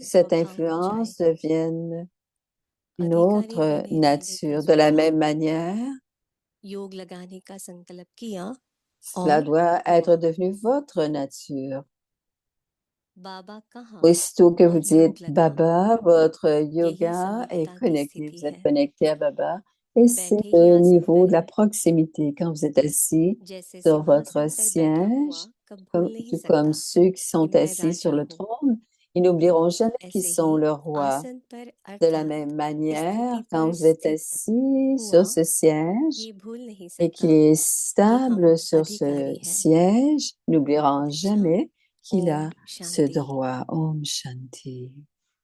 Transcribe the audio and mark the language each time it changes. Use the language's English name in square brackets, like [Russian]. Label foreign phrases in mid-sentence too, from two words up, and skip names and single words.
[French] sous cette [Hindi] स्वभाव हो जाए। [French] influence deviennent une [Hindi] अधिकारी [French] autre [Hindi] होने वाले का [French] nature. De la [Hindi] स्वभाव, [French] même manière, [Hindi] योग लगाने का संकल्प किया [French] cela [Hindi] और [French] doit [Hindi] हुआ। [French] être devenu votre nature. [Hindi] बाबा कहाँ [French] Aussitôt que vous [Hindi] और योग [French] dites [Hindi] लगाना, [French] Baba, votre [Hindi] यही [French] yoga est [Hindi] समीपता की [French] connecté. [Hindi] स्थिति [French] Vous êtes [Hindi] है। [French] connecté à Baba. Et c'est [Hindi] बैठे ही [French] le [Hindi] आसन [French] niveau de la [Hindi] करें, [French] proximité quand vous êtes assis [Hindi] जैसे [French] sur votre [Hindi] सिंहासन पर बैठा हुआ [French] siège, [Hindi] कब [French] comme, [Hindi] भूल नहीं [French] tout comme [Hindi] सकता [French] ceux qui [Hindi] कि [French] sont [Hindi] मैं [French] assis sur [Hindi] राजा [French] le [Hindi] हूँ। [French] trône. Ils n'oublieront jamais qu'ils [Hindi] ऐसे [French] sont [Hindi] ही [French] le roi. [Hindi] आसन पर [French] De la [Hindi] अर्थात [French] même manière, [Hindi] स्थिति [French] quand [Hindi] पर [French] vous êtes [Hindi] स्थित [French] assis [Hindi] हुआ [French] sur ce siège [Hindi] ये भूल नहीं [French] et [Hindi] सकता [French] qu'il est [Hindi] कि हम [French] stable sur ce [Hindi] अधिकारी हैं। [French] siège, n'oublieront jamais qu'il a [Hindi] ओम [French] ce [Hindi] शांति। [French] droit. [Hindi] ओम शांति.